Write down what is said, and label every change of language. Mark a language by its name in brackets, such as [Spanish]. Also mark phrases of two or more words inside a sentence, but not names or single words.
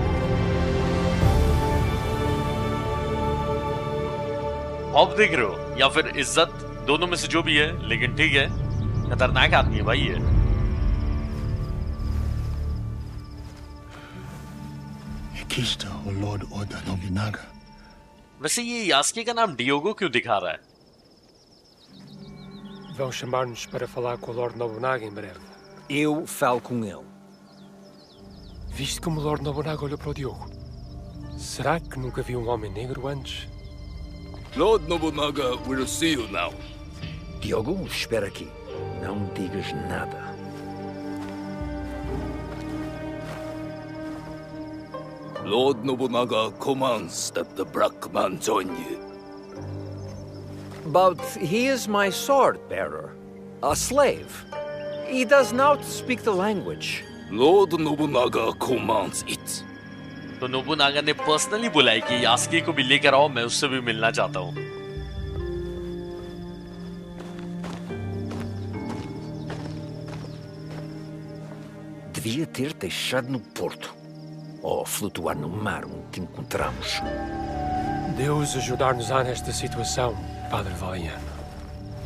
[Hindi] खौफ देख रहे हो या फिर इज्जत, दोनों में से जो भी है, लेकिन ठीक है, खतरनाक आदमी है भाई ये। [English] Akishita or Lord Oda Nobunaga. [Hindi] वैसे ये यास्के का नाम डियोगो क्यों दिखा रहा है? [Portuguese] Vão chamar-nos para falar com o Lord Nobunaga em breve. Eu falo com ele. Viste como o Lord Nobunaga olhou para o Diogo? Será que nunca viu um homem negro antes? [English] Lord Nobunaga will see you now. [Portuguese] Diogo, espera aqui. Não digas nada. [English] Lord Nobunaga commands that the Black Man join you. But he is my sword bearer. A slave. He does not speak the language. Lord Nobunaga commands it. [Hindi] तो नोबुनागा ने पर्सनली बुलाई कि यास्के को भी लेकर आओ, मैं उससे भी मिलना चाहता हूँ। [Portuguese] Devia ter deixado no porto. Ou flutuar no mar onde te encontramos. Deus ajudar-nos-á nesta situação, Padre Valiano.